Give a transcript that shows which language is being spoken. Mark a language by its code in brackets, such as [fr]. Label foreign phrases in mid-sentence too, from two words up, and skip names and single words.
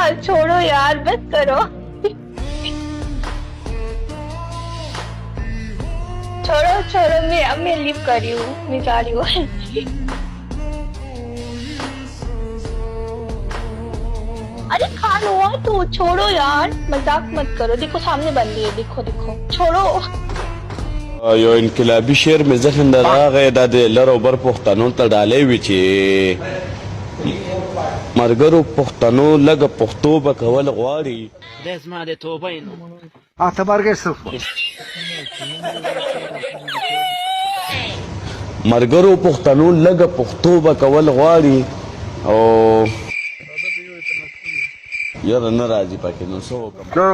[hi] छोड़ो यार, बस करो, छोड़ो छोड़ो, मैं लिव कर रही हूँ, मैं जा रही हूँ। अरे खान हुआ तो छोड़ो यार, मजाक मत करो, देखो सामने बंदी है, देखो देखो, छोड़ो। [ps] یو انقلابي شعر مې ذهن ته راغی دا د لر او بر پښتنو ته ډالۍ وي چې ملګرو پښتنو لږه پښتو به کول غواړي دا زما د توبې نو ملګرو پښتنو لږه پښتو به کول غواړي او یاره نه راځي پکې نو څه وکړم